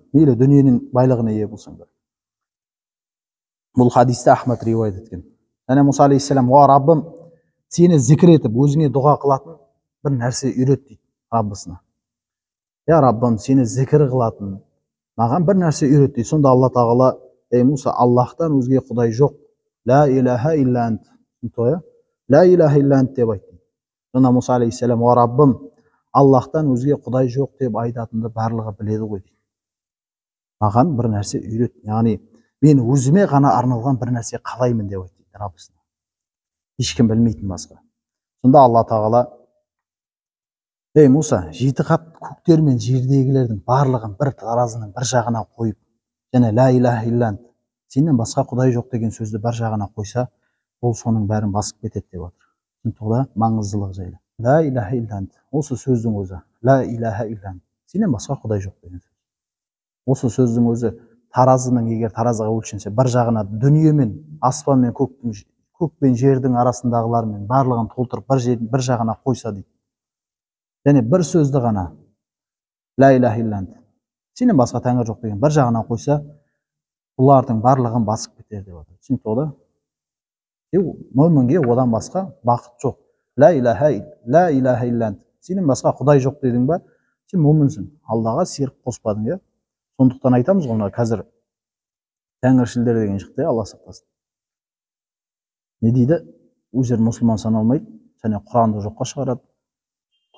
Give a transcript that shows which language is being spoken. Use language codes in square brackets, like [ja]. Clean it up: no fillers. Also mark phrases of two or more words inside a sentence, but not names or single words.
[kk] Мейлі дүниенің байлығына ие болсаң да. Бұл хадисте Ахмад риуаят еткен. Және Мұса алейхиссалам, уа Раббым, сені зікір етіп, өзіңе дұға қылатын бір нәрсе үйрет дейді Раббысына. Я Раббым, сені зікір қылатын маған бір нәрсе үйрет дейді. Сонда Алла тағала, ей Мұса, Аллахтан өзге құдай жоқ. [ar] لا إله إلا أنت. لا إله إلا أنت [kk] деп айтты. Сонда Мұса алейхиссалам, уа Раббым, Аллахтан өзге құдай жоқ деп айтатынды барлығы біледі ғой дейді. Маған бір нәрсе үйрет. Яғни мен өзіме ғана арналған бір нәрсе қалаймын деп айтты Раббысына. Ешкім білмейтін басқа. Сонда Алла тағала, ей Мұса, 7 қап көктер мен жердегілердің барлығын бір таразының бір жағына қойып, және [ar] لا إله إلا أنت, [kk] сенен басқа құдай жоқ деген сөзді бір жағына қойса, ол соның бәрін басып кетеді деп отыр. Сондықтан маңыздылық жайлы. [ar] لا إله إلا أنت, [kk] осы сөздің өзі, [ar] لا إله إلا أنت, [kk] сенен басқа құдай жоқ деген сөз. Осы сөздің өзі таразының, егер таразыға өлшенсе, бір жағына дүние мен аспан мен көк пен жердің арасындағылармен барлығын толтырып бір жағына қойса дейді. Және бір сөзді ғана, [ar] لا إله إلا أنت, [kk] сенен басқа тәңір жоқ деген бір жағына қойса, бұлардың барлығын басып кетер деп отыр. Түсінікті ғой? Мүмінге одан басқа бақыт жоқ. [ar] لا إله إلا أنت, [kk] сенен басқа құдай жоқ дедің ба, сен мүмінсің. Аллаға серік қоспадың, иә? Сондықтан айтамыз ғой, қазір тәңіршілдер деген шықты, Алла сақтасын. Не дейді? Өздері мұсылман саналмайды, және Құранды жоққа шығарады.